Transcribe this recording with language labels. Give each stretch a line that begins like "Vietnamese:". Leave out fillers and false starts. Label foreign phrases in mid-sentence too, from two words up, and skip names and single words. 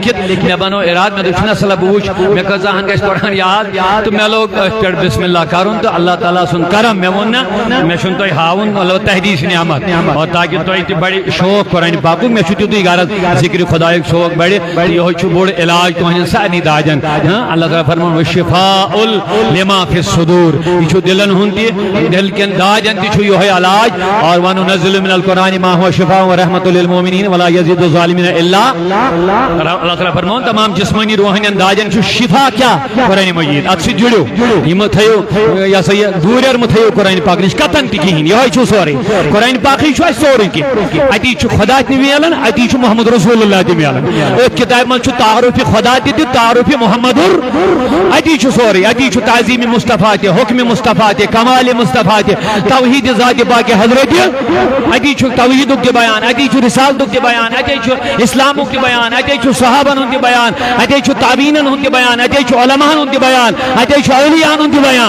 Kashmiri: لیکھِتھ مےٚ بنوو ارادٕ مےٚ دوٚپ چھُنہ صلہ بہٕ وٕچھِ مےٚ کۭژاہن گژھِ قرآن یاد تہٕ مےٚ لوگ أتھۍ پٮ۪ٹھ بسم اللہ کرُن تہٕ اللہ تعالیٰ سُنٛد کرم مےٚ ووٚن نہ مےٚ چھُنہٕ تۄہہِ ہاوُن مطلب تحدیث نعمت اور تاکہ تۄہہِ تہِ بڑِ شوق قرآن پاکُک مےٚ چھُ تیُتُے غرض ذکر خدایُک شوق بڑِ یِہوے چھُ بوٚڑ علاج تُہنٛدٮ۪ن سارنٕے دادٮ۪ن اللہ تعالیٰ فرمان
Arabic: وشفاء لما فی الصدور
Kashmiri: یہ چھُ دلن ہُنٛد تہِ دل کٮ۪ن دادٮ۪ن تہِ چھُ یِہوے علاج اور
Arabic: وننزل من القرآن ما هو شفاء ورحمۃ للمؤمنین ولا یزید الظالمین الا
Kashmiri: اللہ تعالیٰ فرمان تمام جسمانی روحانین دادٮ۪ن چھُ شفا کیا قرآن مجیٖد اتھ سۭتۍ جُڑِو یِم تھٲیِو یہ سا یہ دوٗریر مہ تھٲیِو قرآن پاک نِش کتن تہِ کِہیٖنۍ یِہوے چھُ سورُے قرآن پاکٕے چھُ اَسہِ سورُے کینٛہہ اتی چھُ خدا تہِ مِلان اتی چھُ محمد رسول اللہ تہِ مِلان أتھۍ کِتابہِ منٛز چھُ تعارُفہِ خدا تہِ تعارُفہِ محمدُر اتی چھُ سورُے اتی چھُ تعظیٖمِ مصطفیٰ تہِ حُکمِ مصطفیٰ تہِ کمالِ مصطفیٰ تہِ توحیٖدِ ذاتِ پاکِ حضرت اتی چھُ توحیٖدُک تہِ بیان اتی چھُ رسالتُک تہِ بیان اتے چھُ اسلامُک تہِ بیان اتے چھُ صحابن ہُنٛد تہِ بیان اتے چھُ تابعیٖنن ہُنٛد تہِ بیان اتے چھُ علماہن ہُنٛد تہِ بیان اتے چھُ اولیاہن ہُنٛد تہِ